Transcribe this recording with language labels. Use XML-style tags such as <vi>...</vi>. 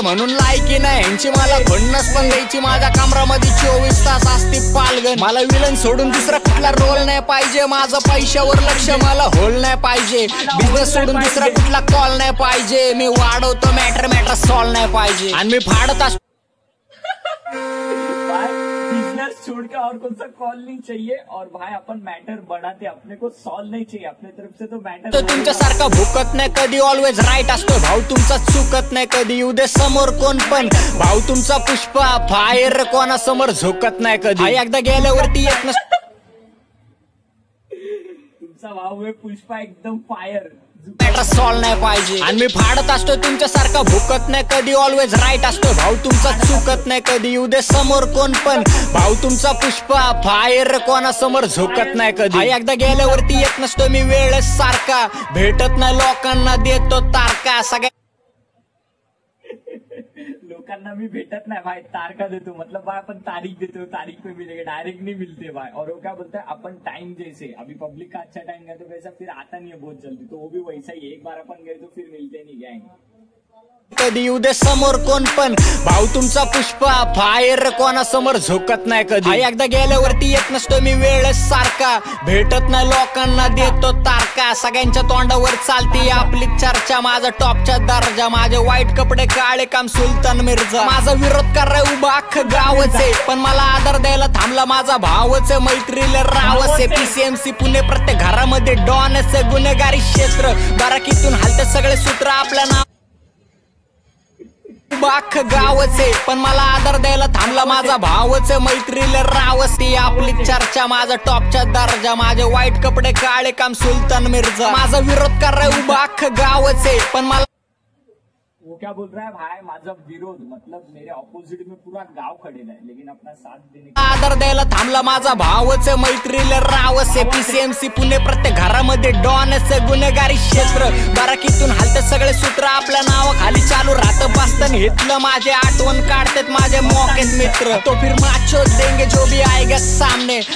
<mr>म्हणून लायकी नाही ह्यांची मला खुन्नस पण द्यायची. माझ्या कामरामध्ये 24 तास असते पालगन. मला विलन सोडून दुसरा कुठला रोल नाही पाहिजे. माझं पैशावर लक्ष मला होल नाही पाहिजे. बिझनेस सोडून दुसरा कुठला कॉल नाही पाहिजे. मी वाढवतो मॅटर सॉल्व नाही पाहिजे. आणि मी फाडत असतो.</mr> <hi>बिजनेस छोड़ के और कौन सा कॉल नहीं चाहिए. और भाई अपन मैटर बढ़ाते, अपने को सॉल्व नहीं चाहिए. अपने तरफ से तो मैटर.</hi> <mr>तुमच्यासारखा भुकत नाही कधी. ऑलवेज राईट असतो भाऊ तुमचा. चुकत नाही कधी. उद्या समोर कोण पण भाऊ तुमचा पुष्पा फायर. कोणासमोर झुकत नाही कधी. एकदा गेल्यावरती येत नसत. तुमचा भाऊ आहे पुष्पा एकदम फायर. मॅटर सॉल्व नाही पाहिजे आणि मी फाडत असतो तुमच्यासारखा भुकत नाही कधी. ऑलवेज राईट असतो भाऊ तुमचा, चुकत नाही कधी. येऊ दे समोर कोण पण भाऊ तुमचा पुष्पा फायर, कोणासमोर झुकत नाही कधी. एकदा गेल्यावरती येत नसतो मी वेळेस सारखा, भेटत नाही लोकांना देतो तारका. सगळ्या लोकांना मी भेटत नाही भाई, तारखा देतो.</mr> <hi>मतलब भाई अपन तारीख देते हो, तारीख पे मिलेगा, डायरेक्ट नहीं मिलते भाई. और वो क्या बोलते हैं अपन टाइम जैसे अभी पब्लिक का अच्छा टाइम गया तो वैसा फिर आता नहीं है बहुत जल्दी, तो वो भी वैसा ही है. एक बार अपन गए तो फिर मिलते नहीं गैंग.</hi> <mr>कधी. येऊ दे समोर कोण पण भाऊ तुमचा पुष्पा फायर, कोणासमोर झुकत नाही कधी. एकदा गेल्यावरती येत नसतो मी वेळेस सारखा, भेटत नाही लोकांना देतो तारका. सगळ्यांच्या तोंडावर चालती आपली चर्चा, माझा टॉपचा दर्जा. माझे वाईट कपडे काळे काम सुलतान मिर्झा. माझा विरोध कराय उभा अख्खं गावच आहे, पण मला आदर द्यायला थांबला माझा भावच आहे. मैत्रीला रावच आहे. PCMC पुणे प्रत्येक घरामध्ये डॉनच आहे. गुन्हेगारी क्षेत्र बाराकीतून हालते सगळे सूत्र आपल्या नाव बाख गावच आहे, पण मला आदर द्यायला थांबला माझा भावच आहे. मैत्रीला रावच ती आपली चर्चा. माझा टॉपचा दर्जा. माझे वाईट कपडे काळे काम सुलतान मिर्झा. माझा विरोध कराय उभा अख्खं गावच आहे, पण मला</mr> <hi>वो क्या बोल रहा है भाई,</hi> <mr>माझा विरोध</mr> <hi>मतलब मेरे ऑपोजिट में पूरा गांव खड़ेला है, लेकिन अपना साथ देने</hi> <mr>आदर द्यायला थांबला माझा भावच आहे. मैत्रीला रावच आहे. PCMC पुणे प्रत्येक घरामध्ये डॉनच आहे. गुन्हेगारी क्षेत्र बाराकीतून हालते सगळे सूत्र आपल्या नावाखाली चालू राहतं. बसतान घेतलं माझे आठवण काढतात माझे मौकेत मित्र.</mr> <hi>तो फिर माचो देंगे जो भी आएगा सामने.</hi>